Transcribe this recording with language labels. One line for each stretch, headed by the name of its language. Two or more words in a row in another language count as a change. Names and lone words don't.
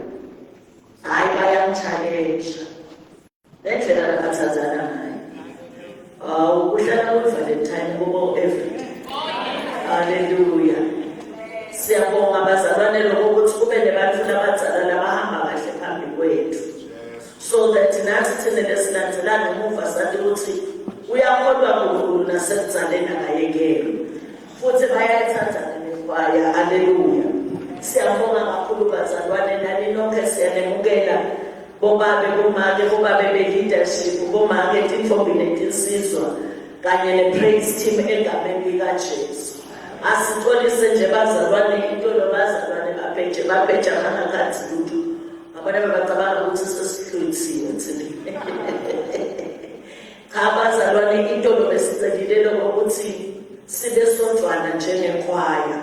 Swati: Hayi bayamchallenge. Nendlela abathathana ngayo. Uhlala kuValentine kubo everyday. Hallelujah. Siyabonga bazalwane lokho ukuthi kube nebantu abadala labahamba kahle phambi kwethu.
English: So that
Swati: nathi thina lesinanzelana ngemuva sathi ukuthi uyakholwa kuNkulunkulu nasekudzaleni akayekelo. Futhi bayayithanda nekwaya. Hallelujah. Siyabonga kakhulu bazalwane nani nonke siyanemukela. Bobabe bomake bobabe be-leadership bomake intombi netinsizwa kanye ne-
English: praise team
Swati: egameni likaJesu. Asixolise nje bazalwane into lo bazalwane bapheja ngangakathi lutho. Abantu abacabanga ukuthi sesihluthiwe thina. Cha bazalwane into lo esicelile lokuthi sibe sondwana njengekhwaya.